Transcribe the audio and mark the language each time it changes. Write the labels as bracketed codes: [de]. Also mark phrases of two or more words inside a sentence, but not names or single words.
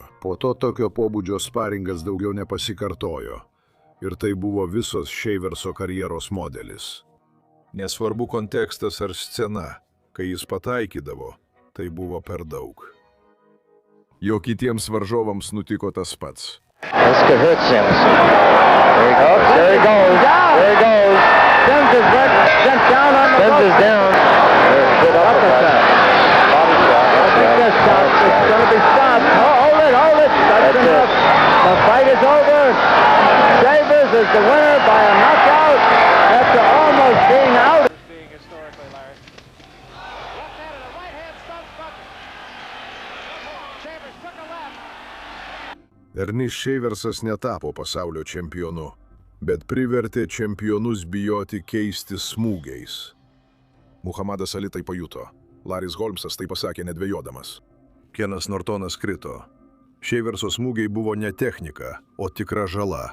[lt] Po to tokio pobūdžio sparingas daugiau nepasikartojo. Ir tai buvo visos Shaverso karjeros modelis. Nesvarbu kontekstas ar scena, kai jis pataikydavo, tai buvo per daug. Jo kitiems varžovams nutiko tas pats. [en] This could hurt Sims. There he goes. There he goes. There he goes. Sims is right. Sent down on the Sims is down. Good uppercut. Body shot. I think this shot is going to be stopped. Oh, hold it, hold it. That's enough. The fight is over. Shavers is the winner by a knockout after almost being out. Being historically, Larry. Left hand and a right hand stump, but Shavers took a left. [lt] Ernis Shaversas netapo pasaulio čempionu, bet privertė čempionus bijoti keisti smūgiais. Muhammadas Ali tai pajuto. Larrys Holmesas tai pasakė nedvejodamas. Kenas Nortonas krito. Shaverso smūgiai buvo ne technika, o tikra žala.